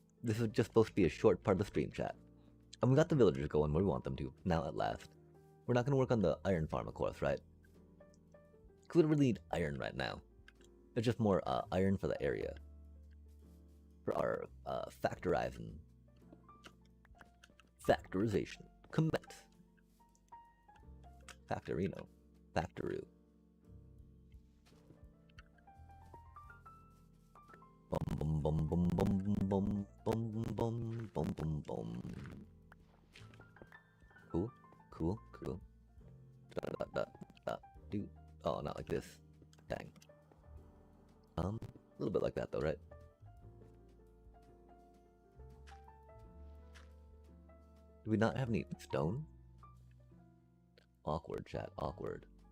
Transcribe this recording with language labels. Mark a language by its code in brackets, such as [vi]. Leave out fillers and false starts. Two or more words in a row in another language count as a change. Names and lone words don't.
[en] This is just supposed to be a short part of the stream, chat. And we got the villagers going where we want them to, now at last. We're not going to work on the iron farm, of course, right? Because we don't really need iron right now. It's just more iron for the area. For our factorizing. Factorization. Commit. Factorino. Factoroo. Bum bum bum bum bum bum bum bum bum bum. Cool, cool, cool. Da da da da do. Oh, not like this. Dang. A little bit like that though, right? Do we not have any stone? Awkward, chat. Awkward.